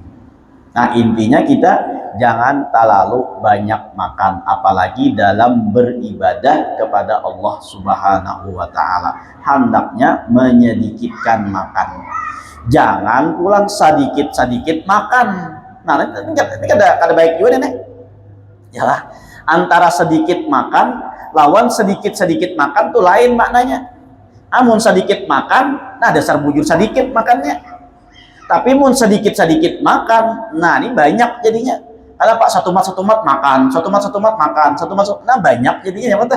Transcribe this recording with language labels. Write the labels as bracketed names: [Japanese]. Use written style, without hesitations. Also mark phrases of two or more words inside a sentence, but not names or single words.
[Indonesian] Nah intinya kita jangan terlalu banyak makan, apalagi dalam beribadah kepada Allah [Arabic] سبحانه وتعالى. [Indonesian] Hendaknya menyedikitkan makan. Jangan pulang sedikit-sedikit makan. Nah, ini ada baik juga nih. Ya, [Banjar] antara sedikit makan lawan sedikit-sedikit makan tuh lain maknanya. Amun sedikit makan, nah dasar bujur sedikit makannya. Tapi mun sedikit-sedikit makan, nah ini banyak jadinya. Ada Pak satu mat makan, satu mat makan, nah banyak jadinya ya Pak.